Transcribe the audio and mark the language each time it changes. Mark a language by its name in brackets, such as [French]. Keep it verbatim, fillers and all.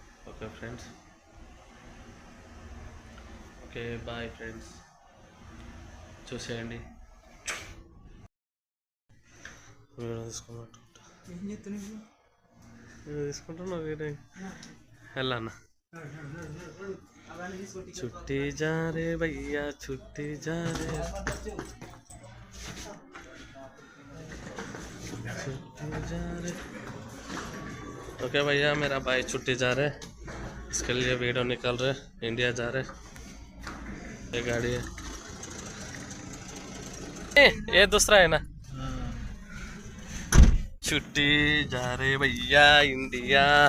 [Telugu] Okay friends, okay bye friends, చూసేయండి. Video తీసుకున్నట్టు video తీసుకుంటున్నా, వీడియో ఎలా అన్న? [Hindi] छुट्टी जा रे भैया, छुट्टी जा रे, छुट्टी जा रे. ओके भैया, मेरा भाई छुट्टी जा रहे, इसके लिए वीडियो निकल रहे, इंडिया जा रहे. ये गाड़ी है, ए, ये दूसरा है ना. छुट्टी जा रे भैया इंडिया.